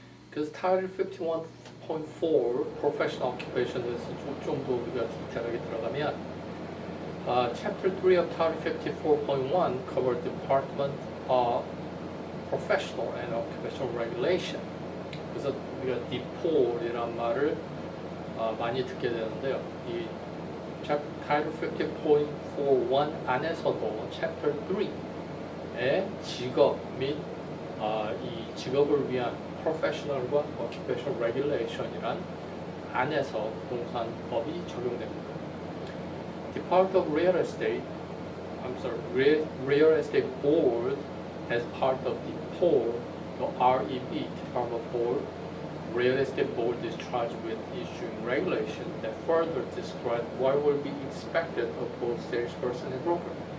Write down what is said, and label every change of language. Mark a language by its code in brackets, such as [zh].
[ko] 그래서 [en] Title 51.4 Professional Occupation에서 [ko] 좀 더 우리가 디테일하게 들어가면 [en] Chapter 3 of Title 54.1 covered Department of Professional and Occupational Regulation. [ko] 그래서 우리가 DPOR이란 말을 많이 듣게 되는데요. 이 Title 50.41 안에서도 Chapter 3의 직업 및 이 직업을 위한 Professional과 Occupational Regulation이란 안에서 부동산법이 적용됩니다. [en] Department of Real Estate, Real Estate Board, as part of DPOR, the REB, Department Board, Real Estate Board is charged with issuing regulations that further describe what will be expected of both salesperson and broker.